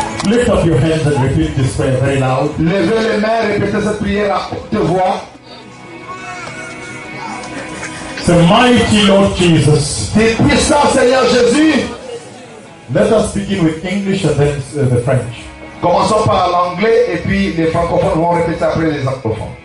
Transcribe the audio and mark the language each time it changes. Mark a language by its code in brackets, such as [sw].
[en] Lift up your hands and repeat this prayer very loud. [fr] Levez les mains, répétez cette prière à haute voix. [en] The mighty Lord Jesus. [fr] Le puissant Seigneur Jésus. [en] Let us begin with English and then the French. [fr] Commençons par l'anglais et puis les francophones vont répéter après les anglophones.